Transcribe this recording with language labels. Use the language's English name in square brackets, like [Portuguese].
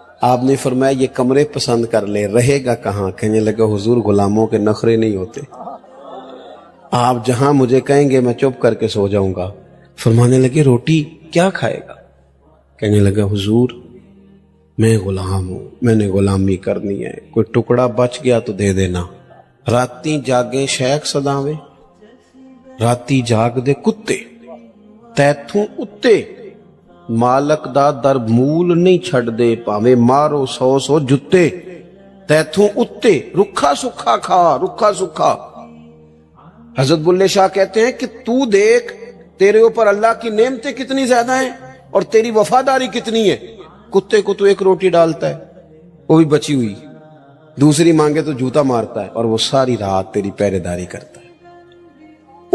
[Urdu] آپ نے فرمایا یہ کمرے پسند کر لے، رہے گا کہاں؟ کہنے لگا حضور غلاموں کے نخرے نہیں ہوتے، آپ جہاں مجھے کہیں گے میں چپ کر کے سو جاؤں گا. فرمانے لگے روٹی کیا کھائے گا؟ کہنے لگا حضور میں غلام ہوں، میں نے غلامی کرنی ہے، کوئی ٹکڑا بچ گیا تو دے دینا. [Punjabi] راتی جاگے شیخ صداویں، راتی جاگ دے کتے تیتھوں اتے، مالک دا در مول نہیں چھڑ دے، پاویں مارو 100 جتے. تیتھوں اتے رکھا سکھا کھا، رکھا سکھا. [Urdu] حضرت بلے شاہ کہتے ہیں کہ تو دیکھ تیرے اوپر اللہ کی نعمتیں کتنی زیادہ ہیں اور تیری وفاداری کتنی ہے. کتے کو تو ایک روٹی ڈالتا ہے وہ بھی بچی ہوئی، दूसरी मांगे तो जूता मारता है, और वो सारी रात तेरी पहरेदारी करता है।